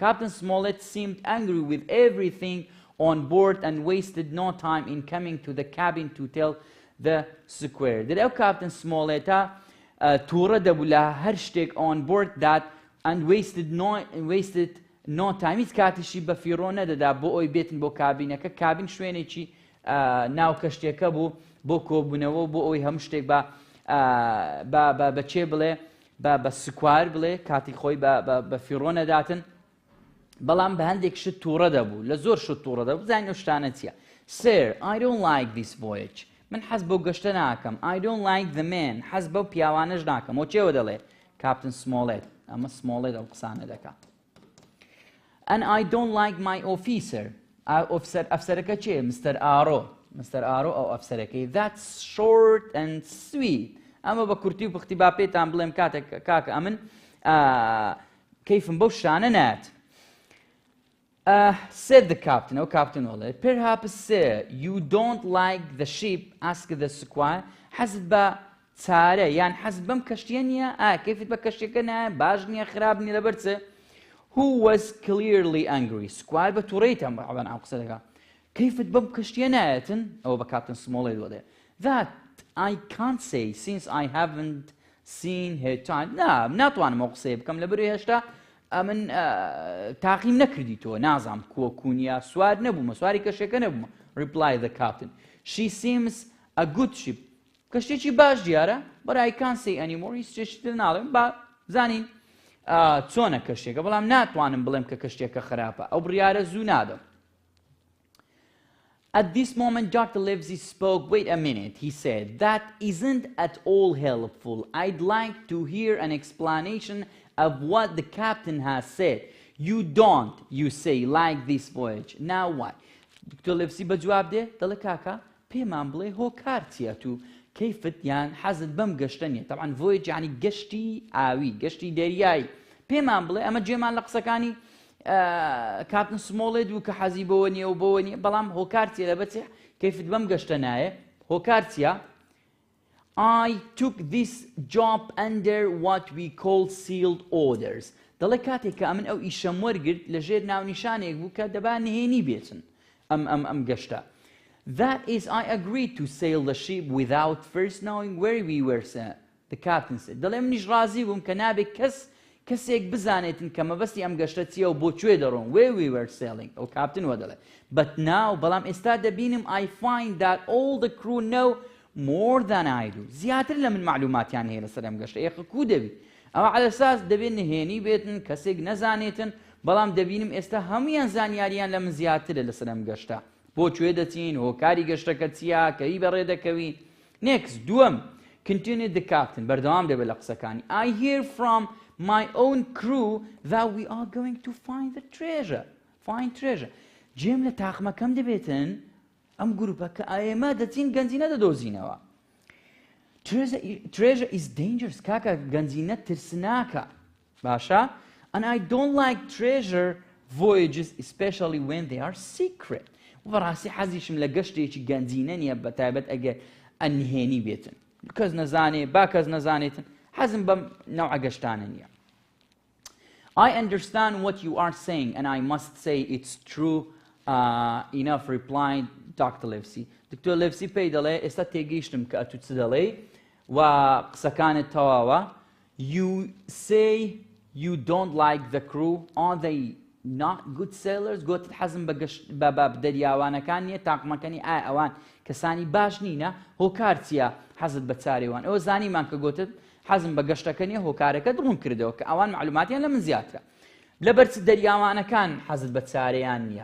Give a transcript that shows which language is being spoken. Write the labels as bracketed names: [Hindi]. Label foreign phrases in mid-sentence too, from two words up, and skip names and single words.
[English] Captain Smollett seemed angry with everything on board and wasted no time in coming to the cabin to tell the square. [Central Kurdish] Did ئەو کاپتن سمۆڵێتە تووڕە دەبوو لە هەر شتێک [English] on board that and wasted no time. [Central Kurdish] هیچ کاتیشی بە فیڕۆ نەدەدا بۆ ئەوی بێتن بۆ کابینەکە. کابین شوێنێکی ناو کەشتێکە بوو بۆ کۆبوونەوە بۆ ئەوی هەموو شتێک بە چێ بڵێ بە سکوار بڵێ کاتی خۆی بە فیڕۆ نەداتن. بەڵام بە هەندێک شت تووڕە دەبوو لە زۆر شت تووڕە دەبوو. بزانین ئەو شتانە چییە؟ [English] Sir, I don't like this voyage. [Central Kurdish] من حەز بەو گەشتە ناکەم. [English] I don't like the man. [Central Kurdish] حەز بەو پیاوانەش ناکەم. بۆ چێوە دەڵێ؟ کاپتن سمۆڵێت. ئەمە سمۆڵێت ئەو قسانە دەکات. [English] And I don't like my officer. [Central Kurdish] ئەفسەرەکە چێ؟ مستەر ئارۆ. مستەر ئارۆ ئەو ئەفسەرەکەی. [English] That's short and sweet. [Central Kurdish] ئەمە بە کورتی و پختی با پێتان بڵێم کاتێک کاکە ئەمن کەیفم بەو شانە نایەت. [English] Said the captain, oh captain Ole, perhaps sir, you don't like the ship, asked the squire. [Central Kurdish] حەزت بە چارە یان حەزت بەم کەشتیە نییە؟ کەیفت بە کەشتێکە نایە باش نییە خراپ نییە لەبەر چ؟ [English] Who was clearly angry. [Central Kurdish] Squire بە تووڕەیتان بەعوان ئەو قسە دەکات. کەیفت بەم کەشتیە نایەتن؟ ئەوە بە کاپتن سمۆڵێت وەڵێ. [English] That I can't say since I haven't seen her time. [Central Kurdish] ناتوانم ئەو قسەیە بکەم لەبەرەوەی هێشتا من تاقیم نەکردیتەوە نازام کووە کوونیە سوار نەبوومە سواری کەشێکە نەبوومە. [English] Replied the captain. She seems a good ship. [Central Kurdish] کەشتێکی باش دیارە [English] but I can't say anymore. [Central Kurdish] هیچ شتێکی تر ناڵێم با زانین چۆنە کەشتێکە بەڵام ناتوانم بڵێم کە کەشتێکە خراپە. ئەو بڕیارە زوو نادەم. [English] At this moment, Dr. Livesey spoke. Wait a minute, he said. That isn't at all helpful. I'd like to hear an explanation of what the captain has said. You don't, you say, like this voyage. Now what? [Central Kurdish] Dr. Livesey بجواب ده دڵێ کاکە پێمان بڵێ هۆکار چییە تو کەیفت یان حەزت بەم گەشتە نییە. طبعا voyage یعنی گەشتی ئاوی گەشتی دەریایی. پێمان بڵێ ئەمە جێمان لە قسەکانی کاپتن سمۆڵێت و کە حەزی بەوە نییە و بەوە نییە بەڵام هۆکار چیە لە بەچێ کەیفت بەم گەشتە نایە هۆکار چییە؟ [English] I took this job under what we call sealed orders. [Central Kurdish] دەڵێ کاتێک کە ئەمن ئەو ئیشەم وەرگرت لەژێر ناونیشانێک بوو کە دەبا نهێنی بێتن ئەم گەشتە. [English] That is, I agreed to sail the ship without first knowing where we were sent. The captain said. [Central Kurdish] دەڵێ منیش ڕازی بووم کە نابێت کەسێک بزانێتن کە مەبەستی ئەم گەشتە چییە و بۆ کوێ دەڕۆن. [English] Where we were sailing. [Central Kurdish] ئەو کاپتن وە دەڵێ. [English] But now [Central Kurdish] بەڵام ئێستا دەبینم [English] I find that all the crew know more than I do. [Central Kurdish] زیاتر لە من معلوماتیان هەیە لەسەر ئەم گەشتە. ئێخە کو دەبی؟ ئەوە عەلە ئەساس دەبێت نهێنی بێتن کەسێک نەزانێتن بەڵام دەبینم ئێستا هەمویان زانیاریان لە من زیاترە لەسەر ئەم گەشتە. بۆ کوێ دەچین هۆکاری گەشتەکە چییە کەی بەڕێ دەکەوین. Next دووەم [English] continued the captain [Central Kurdish] بەردەوام دەبێت لە قسەکانی. [English] I hear from my own crew that we are going to find the treasure. Find treasure. [Central Kurdish] جێم لە تاقمەکەم دەبێتن ئەم گروپە کە ئێمە دەچین گەنجینە دەدۆزینەوە. [English] Treasure is dangerous. [Central Kurdish] کاکە گەنجینە ترسناکە. باشە؟ [English] And I don't like treasure voyages especially when they are secret. [Central Kurdish] بەڕاستی حەزیشم لە گەشتێکی گەنجینە نییە بەتایبەت ئەگەر ئەنهێنی بێتن. کەس نەزانێ با کەس نەزانێتن حەزم بەم نەوعە گەشتانە نییە. [English] I understand what you are saying and I must say it's true enough, replied Dr. [Central Kurdish] Livesey. Dr. Livesey پێی دەڵێ ئێستا تێگەیشتم کە ئەتو چ دەڵێ و قسەکانت تەواوە. [English] You say you don't like the crew. Are they not good sailors? [Central Kurdish] گوتت حەزم بە دەریاوانەکان نییە تاقمەکانی ئەوان کەسانی باش نینە هۆکار چییە حەزت بە چارێوان. ئەوە زانیمان کە گوتت حەزم بە گەشتەکە نییە هۆکارەکە دڕون کردەوە کە ئەوان معلوماتیان لە من زیاترە. لەبەرچ دەریاوانەکان حەزت بە چارەیان نییە.